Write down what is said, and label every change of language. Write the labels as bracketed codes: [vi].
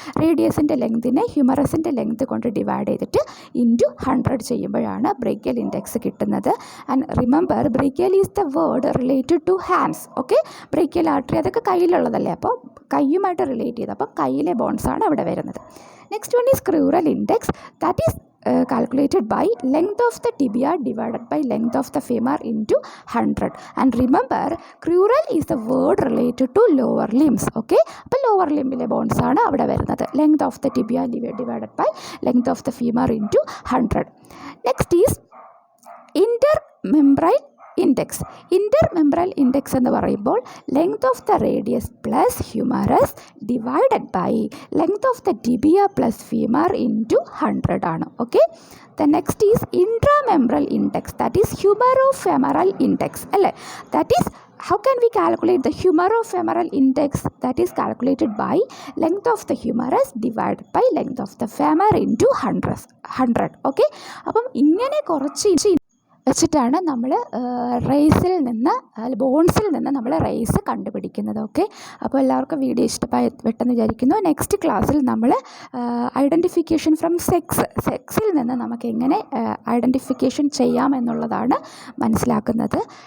[ml] റേഡിയസിൻ്റെ ലെങ്തിനെ ഹ്യൂമറസിൻ്റെ length കൊണ്ട് divide ചെയ്തിട്ട് into 100 ചെയ്യുമ്പോഴാണ് ബ്രേക്കിയൽ ഇൻഡെക്സ് കിട്ടുന്നത്. [en] And remember brachial is the word related to hands. [ml] Okay, brachial artery അതൊക്കെ കയ്യിലുള്ളതല്ലേ, അപ്പോൾ കയ്യുമായിട്ട് റിലേറ്റ് ചെയ്ത് അപ്പം കയ്യിലെ ബോൺസാണ് അവിടെ വരുന്നത്. [en] Next one is crural index, that is calculated by length of the tibia divided by length of the femur into 100. And remember, crural is the word related to lower limbs. [ml] Okay, അപ്പോൾ [en] lower limb bones [ml] ആണ് അവിടെ വരുന്നത്. [en] Length of the tibia divided by length of the femur into 100. Next is intermembranous index. Intermembral index [ml] എന്ന് പറയുമ്പോൾ [en] Length of the radius plus humerus divided by length of the tibia plus femur into 100 ആണ്. Okay, the next is intramembral index, that is humerofemoral index അല്ലേ. That is how can we calculate the humerofemoral index? That is calculated by length of the humerus divided by length of the femur into 100. [ml] Okay, അപ്പം ഇങ്ങനെ കുറച്ച് വെച്ചിട്ടാണ് നമ്മൾ റേസിൽ നിന്ന് ബോൺസിൽ നിന്ന് നമ്മൾ raise കണ്ടുപിടിക്കുന്നത്. ഓക്കെ, അപ്പോൾ എല്ലാവർക്കും വീഡിയോ ഇഷ്ടപ്പെട്ടെന്ന് വിചാരിക്കുന്നു. നെക്സ്റ്റ് ക്ലാസ്സിൽ നമ്മൾ ഐഡൻറ്റിഫിക്കേഷൻ ഫ്രം സെക്സിൽ നിന്ന് നമുക്ക് എങ്ങനെ ഐഡൻറ്റിഫിക്കേഷൻ ചെയ്യാമെന്നുള്ളതാണ് മനസ്സിലാക്കുന്നത്.